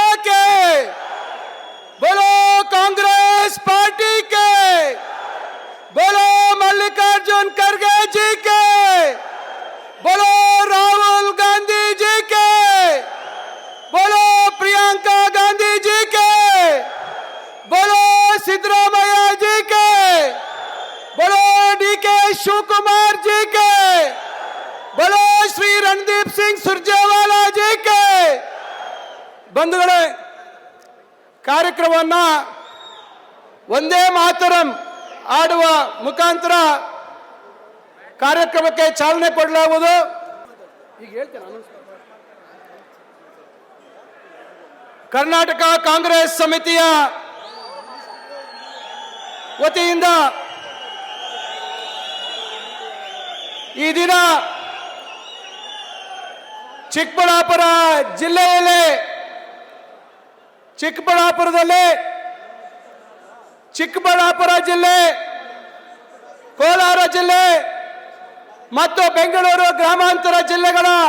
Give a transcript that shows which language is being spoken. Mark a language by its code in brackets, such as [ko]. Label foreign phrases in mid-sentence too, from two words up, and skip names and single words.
[hi] के, बोलो कांग्रेस पार्टी के, बोलो मल्लिकार्जुन खड़गे जी के, बोलो राहुल गांधी जी के, बोलो प्रियंका गांधी जी के, बोलो सिद्धरामैया जी के, बोलो DK शिवकुमार जी के, बोलो श्री रणदीप सिंह सुरजेवाला जी के. [kn] ಬಂಧುಗಳೇ, ಕಾರ್ಯಕ್ರಮವನ್ನ ಒಂದೇ ಮಾತರಂ ಆಡುವ ಮುಖಾಂತರ ಕಾರ್ಯಕ್ರಮಕ್ಕೆ ಚಾಲನೆ ಕೊಡಲಾಗುವುದು. ಈಗ ಹೇಳ್ತೇನೆ. ಕರ್ನಾಟಕ ಕಾಂಗ್ರೆಸ್ ಸಮಿತಿಯ ವತಿಯಿಂದ ಈ ದಿನ ಚಿಕ್ಕಬಳ್ಳಾಪುರ ಜಿಲ್ಲೆಯಲ್ಲಿ ಚಿಕ್ಕಬಳ್ಳಾಪುರ ಜಿಲ್ಲೆ, ಕೋಲಾರ ಜಿಲ್ಲೆ ಮತ್ತು ಬೆಂಗಳೂರು ಗ್ರಾಮಾಂತರ ಜಿಲ್ಲೆಗಳ